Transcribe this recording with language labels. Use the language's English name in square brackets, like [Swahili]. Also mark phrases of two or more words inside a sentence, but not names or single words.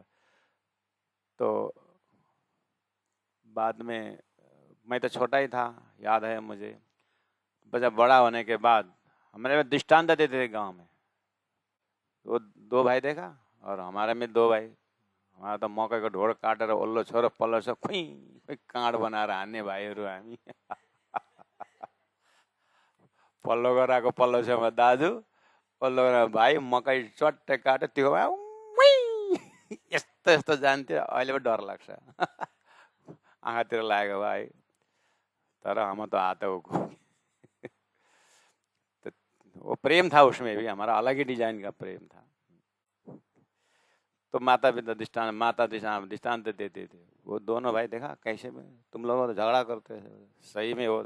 [Hindi] तो बाद में मैं तो छोटा ही था, याद है मुझे, जब बड़ा होने के बाद हमारे में दृष्टांत देते थे गांव में, वो दो भाई देखा और हमारे में दो भाई, हमारा तो मौके को [Nepali] ढोड़ काटेर ओल्लो छोरो पल्लो छ खुई काँड बनाएर हान्ने भाइहरू हामी। पल्लो गराएको पल्लो छेउमा दाजु, पल्लो गराएको भाइ, मकै चट्टै काट्यो त्यो यस्तो यस्तो जान्थ्यो, अहिले पो डर लाग्छ। आँखातिर लागेको भाइ, तर [Hindi] हम तो आते हो। तो वो प्रेम था उसमें भी, हमारा अलग ही डिजाइन का प्रेम था। तो माता पिता दृष्टांत देते थे, वो दोनों भाई देखा कैसे में तुम लोग तो झगड़ा करते थे, सही में हो।